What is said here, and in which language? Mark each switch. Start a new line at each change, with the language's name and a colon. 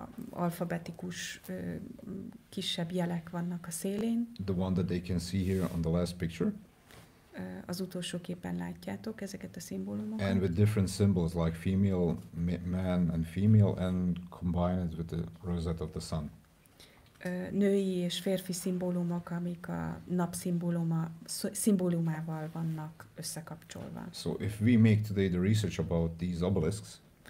Hungarian: Alfabetikus kisebb jelek vannak a szélén.
English: The one that they can see here on the last picture.
Hungarian: Az utolsó képen látjátok ezeket a szimbólumokat.
English: And with different symbols like female, man and female, and combine it with the rosette of the sun.
Hungarian: Női és férfi szimbólumok, amik a nap szimbólumával vannak összekapcsolva.
English: So if we make today the research about these obelisks,